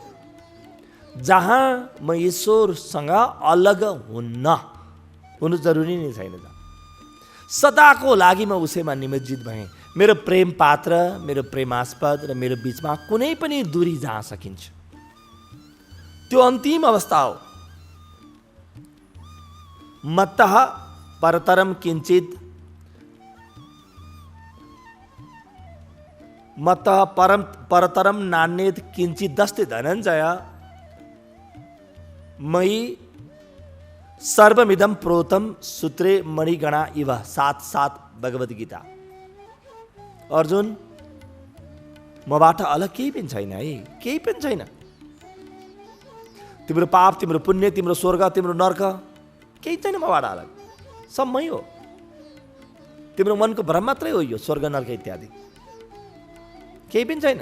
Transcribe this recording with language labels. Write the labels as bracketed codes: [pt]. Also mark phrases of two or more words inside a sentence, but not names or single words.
[ne] जहाँ म ईश्वरसँग अलग हुनु जरुरी नै छैन। सदाको लागि म उसैमा निमज्जित भएँ। मेरो प्रेम पात्र, मेरो प्रेमास्पद र मेरो बीचमा कुनै पनि दूरी जहाँ सकिन्छ, त्यो अन्तिम अवस्था हो। [sa] मत्तः परतरम किंचित, मत्तः परतरम नान्येत किंचित दस्ते धनंजय मयि सर्वमिदं प्रोतम सूत्रे मणिगणा इव। [ne] 7:7 भगवत गीता। अर्जुन, मबाट अलग केही पनि छैन है, केही पनि छैन। तिम्रो पाप, तिम्रो पुण्य, तिम्रो स्वर्ग, तिम्रो नर्क केही छैन मबाट अलग, सब मै हो। तिम्रो मनको भ्रम मात्रै हो यो स्वर्ग नर्क इत्यादि, केही पनि छैन।